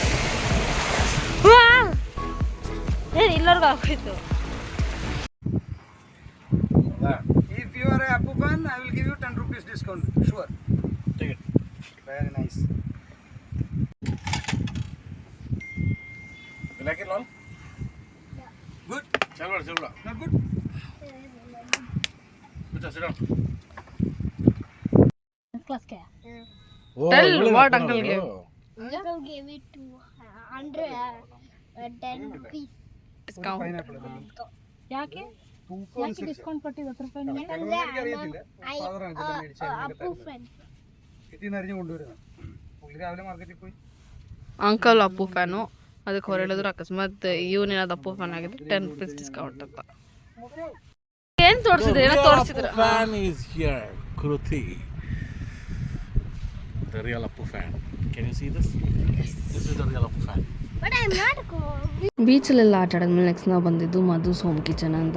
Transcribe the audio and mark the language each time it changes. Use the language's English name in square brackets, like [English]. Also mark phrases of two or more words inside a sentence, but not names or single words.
[Kannada] ಏನು ಇಲ್ಲವ್ರಿಗೂ ಆಗೋಯ್ತು. [English] If you are a Apu fan, I will give you 10 rupees discount. Sure. Take it. Very nice. You like it, Lal? Good? Chalwa. Not good? Sit down. Tell what uncle gave. Uncle gave it to 10 rupees. Discount. Pineapple. [Kannada] ಯಾಕೆ ಡಿಸ್ಕೌಂಟ್ ಕೊಟ್ಟಿದ್ದು 10 ರೂಪಾಯಿ [Malayalam] ಕೆಲವರಿಗೆ അറിയത്തില്ല. ഫാദർ ആണ് ഇതിന്റെ മേടിച്ചത്. [Kannada] ಅಪ್ಪು ಫ್ರೆಂಡ್ [Malayalam] ഇതിന്ന് അറിഞ്ഞു കൊണ്ടുവരുന്നത്. പുള്ളി രാവിലെ മാർക്കറ്റിൽ പോയി. [Kannada] ಅಂಕಲ್ ಅಪ್ಪು ಫ್ಯಾನು. ಅದಕ್ಕೆ ಹೊರ ಹೇಳಿದ್ರು ಅಕಸ್ಮಾತ್ ಇವನೇನಾದ್ರು ಅಪ್ಪು ಫ್ಯಾನ್ ಆಗಿದ್ರೆ 10 [English] rupees discount [Kannada] ಅಂತ. ಏನು ತೋರಿಸಿದ್ರೆ ಏನೋ ತೋರಿಸಿದ್ರು. [English] Fan is here, Kruti. The real Appu fan. Can you see this? Yes. This is the real Appu fan. but I am not [Kannada] ಬೀಚಲ್ಲೆಲ್ಲ ಆಟ ಆಡಿದ್ಮೇಲೆ ನೆಕ್ಸ್ಟ್ ನಾವು ಬಂದಿದ್ದು ಮಧುಸ್ ಹೋಮ್ ಕಿಚನ್ ಅಂತ.